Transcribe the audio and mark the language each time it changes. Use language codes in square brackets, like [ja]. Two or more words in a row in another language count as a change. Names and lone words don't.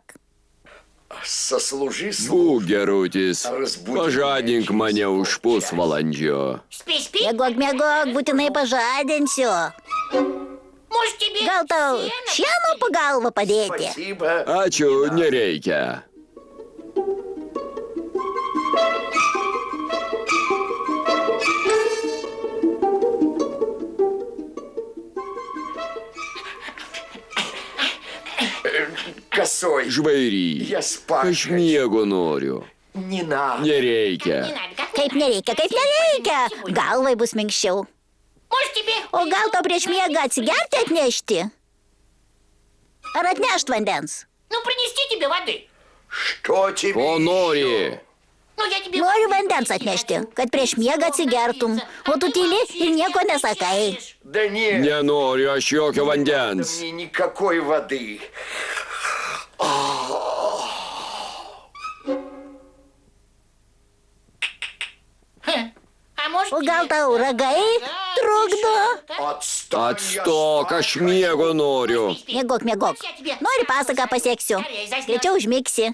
[ru] Сослужи [lt] Būk gerutis. Pažadink mane už pusvalandžio. Miegok, būtinai pažadinsiu. Gal tau šieno po galvą padėti? [ru] Спасибо. [lt] Ačiū, nereikia. [ru] Косой. [lt] Žvairy. [ru] Я спать [lt] Aš miego noriu. [ru] Не надо. [lt] Nereikia. Kaip nereikia. Galvai bus minkščiau. O gal tau prieš miegą atsigerti atnešti? Ar atnešt vandens? [ru] Что тебе [lt] Ko nori? Noriu vandens atnešti, kad prieš miegą atsigertum. O tu tyli ir nieko nesakai. [ru] Да нет. [lt] Nenoriu aš jokio vandens. [ru] Мне никакой воды. [lt] O gal tau ragai trukdo? Atstok, aš miego noriu. Miegok. Nori pasaką pasieksiu. Greičiau užmigsi.